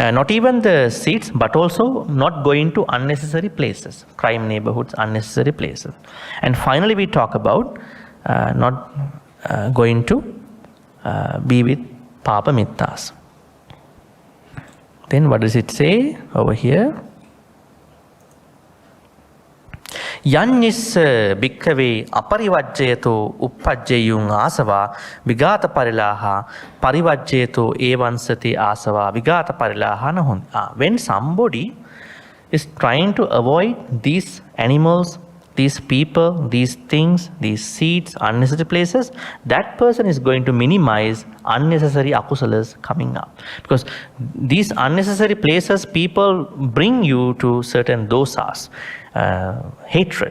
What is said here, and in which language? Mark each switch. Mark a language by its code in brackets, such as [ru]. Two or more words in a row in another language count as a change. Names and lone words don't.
[en] Not even the seats, but also not going to unnecessary places, crime neighborhoods, unnecessary places. And finally, we talk about not going to be with Papa Mittas. Then what does it say over here? [pi] Yanyis bhikkave aparivajjayato uppajjayung asava vigata parilaha parivajjayato evansati asava vigata parilaha nahun. [en] When somebody is trying to avoid these animals, these people, these things, these seeds, unnecessary places, that person is going to minimize unnecessary akusalas coming up. Because these unnecessary places, people bring you to certain dosas, hatred.